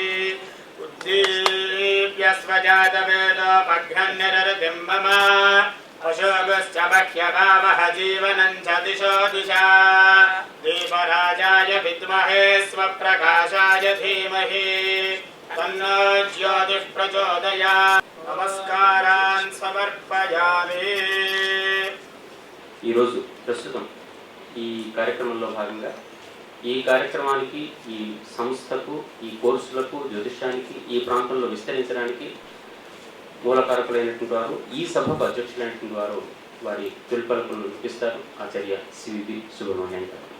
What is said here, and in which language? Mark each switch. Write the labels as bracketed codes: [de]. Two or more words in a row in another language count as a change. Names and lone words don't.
[sa] उद्दीप्य स्वजातवेदोपघ्ननिरतिं मम अशोभश्च बह्यभावः जीवनं च दिशो दिशा दीपराजाय विद्महे स्वप्रकाशाय धीमहि तन्नो ज्योतिः प्रचोदयात्। नमस्कारान् समर्पयामि। [te] ఈరోజు ప్రస్తుతం ఈ కార్యక్రమంలో భాగంగా ఈ కార్యక్రమానికి, ఈ సంస్థకు, ఈ కోర్సులకు, జ్యోతిష్యానికి ఈ ప్రాంతంలో విస్తరించడానికి మూలకారకులైనటువంటి వారు, ఈ సభకు అధ్యక్షులైనటువంటి వారు వారి తొలి పలుకులను వినిపిస్తారు ఆచార్య సివిబి సుబ్రహ్మణ్యం గారు.